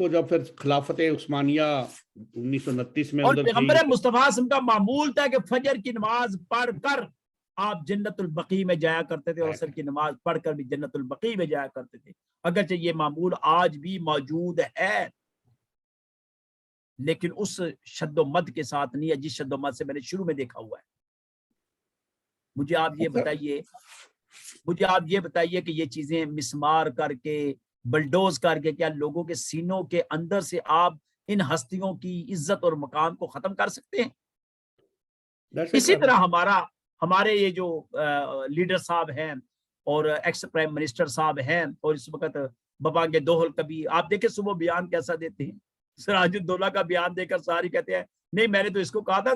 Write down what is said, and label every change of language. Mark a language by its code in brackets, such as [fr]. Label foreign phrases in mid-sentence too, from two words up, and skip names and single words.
[ur] وہ جب پھر خلافت عثمانیہ 1929 میں اور ادھر پیغمبر مصطفیٰ صلی اللہ علیہ وسلم کا معمول تھا کہ فجر کی نماز پڑھ کر آپ جنت البقیع میں جایا کرتے تھے, اور عصر کی نماز پڑھ کر بھی جنت البقیع میں جایا کرتے تھے. اگرچہ یہ معمول آج بھی موجود ہے, لیکن اس شد و مد کے ساتھ نہیں ہے جس شد و مد سے میں نے شروع میں دیکھا ہوا ہے. مجھے آپ یہ بتائیے کہ یہ چیزیں مسمار کر کے, بلڈوز کر کے, کیا لوگوں کے سینوں کے اندر سے آپ ان ہستیوں کی عزت اور مقام کو ختم کر سکتے ہیں؟ اسی طرح ہمارے یہ جو لیڈر صاحب ہیں اور ایکس پرائم منسٹر صاحب ہیں, اور اس وقت ببانگ دوہل کبھی آپ دیکھیں صبح بیان کیسا دیتے ہیں, سراج الدولہ کا بیان دے کر ساری کہتے ہیں نہیں میں نے تو اس کو کہا تھا.